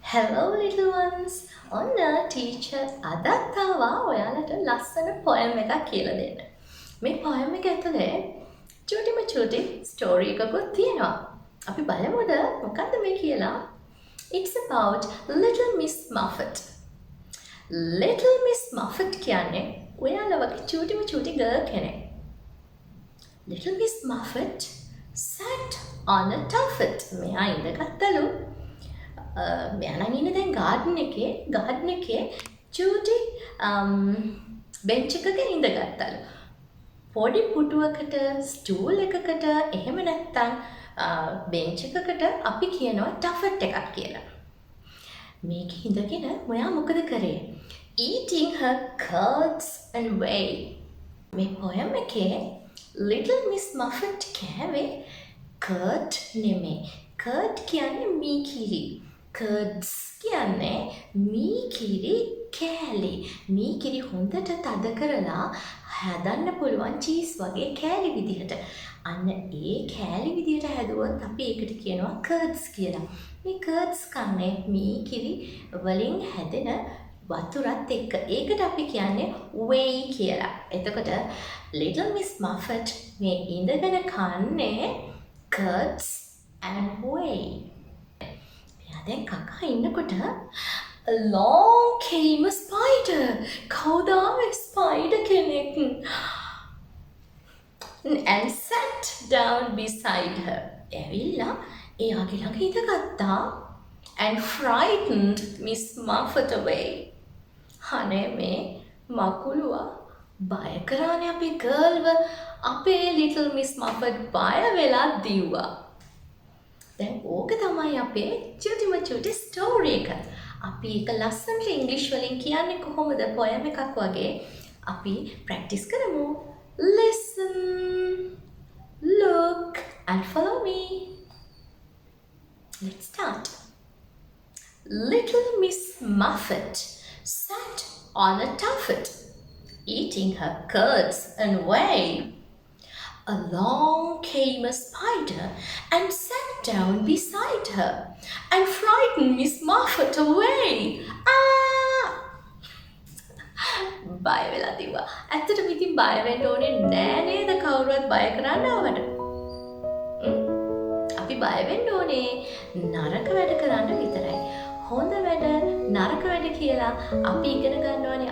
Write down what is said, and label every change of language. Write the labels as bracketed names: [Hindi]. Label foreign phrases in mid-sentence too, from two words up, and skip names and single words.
[English] Hello little ones. [Sinhala] ඔන්න teacher අදත් ආවා ඔයාලට ලස්සන poem එකක් කියලා දෙන්න. මේ poem එක ඇතුලේ චූටි story එකකුත් තියෙනවා. අපි බලමුද මොකක්ද මේ කියලා? [English] It's about Little Miss Muffet. [Sinhala] Little Miss Muffet කියන්නේ ඔයාලා වගේ චූටි girl කෙනෙක්. [English] Little Miss Muffet sat on a tuffet. [Sinhala] මෙයා ඉඳගත්තලු. මෙයා නම් ඉන්නේ දැන් garden එකේ චූටි bench එකක ඉඳගත්තලු. පොඩි පුටුවකට stool එකකට එහෙම නැත්නම් bench එකකට අපි කියනවා tuffet එකක් කියලා. මේක ඉඳගෙන මොයා මොකද කරේ? [English] Eating her curds and whey. [Sinhala] මේ poem එකේ Little Miss Muffet කෑවේ curd නෙමෙයි. curd කියන්නේ මී කිරි. curds කියන්නේ මී කිරි කෑලි. මී කිරි හොඳට තද කරලා හදන්න පුළුවන් චීස් වගේ කෑලි විදිහට. අන්න ඒ කෑලි විදිහට හැදුවොත් අපි ඒකට කියනවා curds කියලා. මේ curds කන්නේ මී කිරි වලින් හැදෙන වතුරත් එක්ක. ඒකට අපි කියන්නේ whey කියලා. එතකොට Little Miss Muffet මේ ඉඳගෙන කන්නේ [English] curds and whey. [Sinhala] දැන් කකා ඉන්නකොට [English] along came a spider. [Sinhala] කවුද ආවේ? spider කෙනෙක්. [English] And sat down beside her. [Sinhala] ඇවිල්ලා එයාගේ ළඟ ඉඳගත්තා. [English] And frightened Miss Muffet away. [Sinhala] අනේ මේ මකුලුවා බය කරානේ අපේ ගර්ල්ව. අපේ Little Miss Muffet බය වෙලා දිව්වා. දැන් ඕක තමයි අපේ චූටි ස්ටෝරි එක. අපි ඒක ලස්සනට ඉංග්‍රීසි වලින් කියන්නේ කොහොමද poem එකක් වගේ. අපි ප්‍රැක්ටිස් කරමු. [English] Listen, look and follow me. Let's start. Little Miss Muffet sat on a tuffet, eating her curds and whey. Along came a spider and sat down beside her and frightened Miss Muffet away. [Sinhala] බය වෙලා තිබ්බා. ඇත්තටම ඉතින් බය වෙන්න ඕනේ නෑ නේද කවුරුවත් බය කරන්න ආවට. අපි බය වෙන්න ඕනේ නරක වැඩ කරන්න විතරයි. හොඳ වැඩ නරක වැඩ කියලා අපි ඉගෙන ගන්නවානේ.